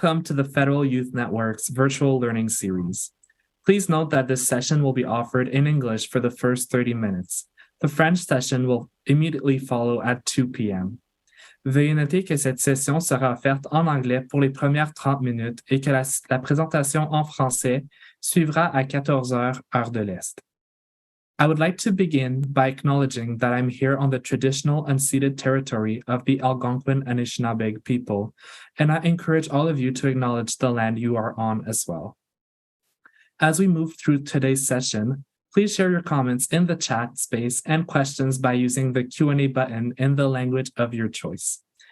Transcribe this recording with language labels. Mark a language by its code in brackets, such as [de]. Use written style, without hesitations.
[en] Welcome to the Federal Youth Network's virtual learning series. Please note that this session will be offered in English for the first 30 minutes. The French session will immediately follow at 2 p.m. [fr] Veuillez noter que cette session sera offerte en anglais pour les premières 30 minutes et que la présentation en français suivra à 14 heures, heure de l'Est. [en] I would like to begin by acknowledging that I'm here on the traditional unceded territory of the Algonquin Anishinaabe people, and I encourage all of you to acknowledge the land you are on as well. As we move through today's session, please share your comments in the chat space and questions by using the Q&A button in the language of your choice.